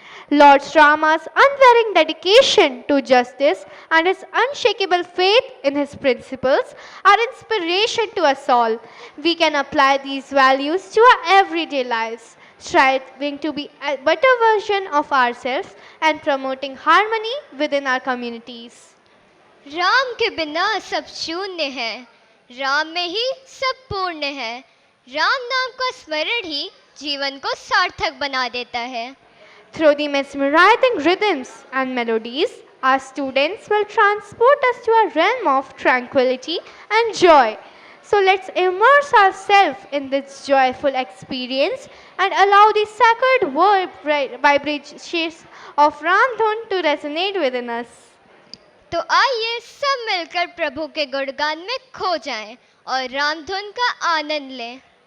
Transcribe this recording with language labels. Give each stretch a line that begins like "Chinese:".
English: Lord Rama's unwavering dedication to justice and his unshakable faith in his principles are inspiration to us all. We can apply these values to our everyday lives, striving to be a better version of ourselves and promoting harmony within our communities.
Hindi: Ram के बिना सब शून्य है, राम में ही सब पूर्ण है। राम नाम का स्मरण ही जीवन को सार्थक बना देता है।
English: Through the mesmerizing rhythms and melodies, our students will transport us to a realm of tranquility and joy. So let's immerse ourselves in this joyful experience and allow the sacred word vibrations of Ramdhun to resonate within us.
Hindi: तो आइए सब मिलकर प्रभु के गुणगान में खो जाएं और रामधुन का आनंद लें।